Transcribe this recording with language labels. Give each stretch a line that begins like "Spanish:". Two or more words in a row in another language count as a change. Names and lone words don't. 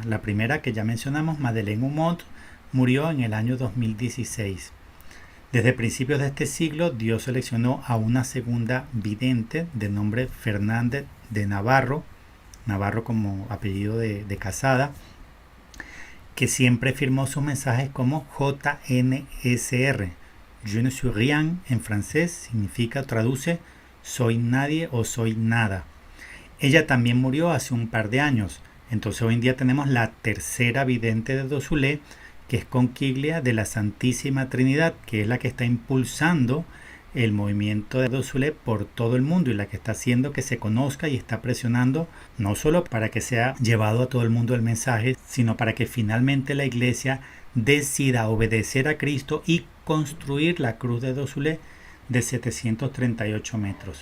Spanish: La primera que ya mencionamos, Madeleine Humont, murió en el año 2016. Desde principios de este siglo, Dios seleccionó a una segunda vidente de nombre Fernández de Navarro, Navarro como apellido de casada, que siempre firmó sus mensajes como JNSR.
French: Je ne suis rien
Spanish: en francés significa, traduce, soy nadie o soy nada. Ella también murió hace un par de años, entonces hoy en día tenemos la tercera vidente de Dosulé, que es Conquiglia de la Santísima Trinidad, que es la que está impulsando el movimiento de Dosulé por todo el mundo y la que está haciendo que se conozca y está presionando no solo para que sea llevado a todo el mundo el mensaje, sino para que finalmente la Iglesia decida obedecer a Cristo y construir la cruz de Dosulé de 738 metros.